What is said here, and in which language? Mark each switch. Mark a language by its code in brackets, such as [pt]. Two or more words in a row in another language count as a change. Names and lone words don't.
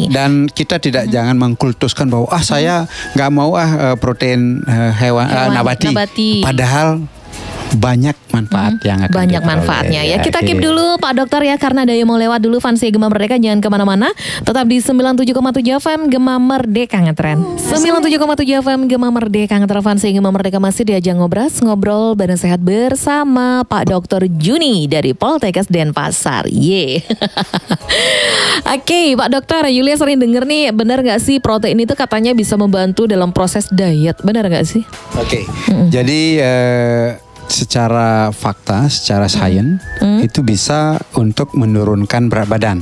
[id] Dan kita tidak jangan mengkultuskan bahwa saya nggak mau protein nabati. Padahal banyak manfaat yang akan banyak manfaatnya ya. Kita keep dulu Pak Dokter ya, karena ada yang mau lewat dulu. Fansia Gema Merdeka, jangan kemana-mana, tetap di 97,7 FM Gema Merdeka Ngetren. 97,7 FM Gema Merdeka Ngetren. Fansia Gema Merdeka masih diajak ngobrol badan sehat bersama Pak Dokter Juni dari Poltekkes Denpasar. Oke, Pak Dokter, Yulia sering denger nih, benar nggak sih protein itu katanya bisa membantu dalam proses diet, benar nggak sih? Oke. Jadi secara fakta, secara sains itu bisa untuk menurunkan berat badan.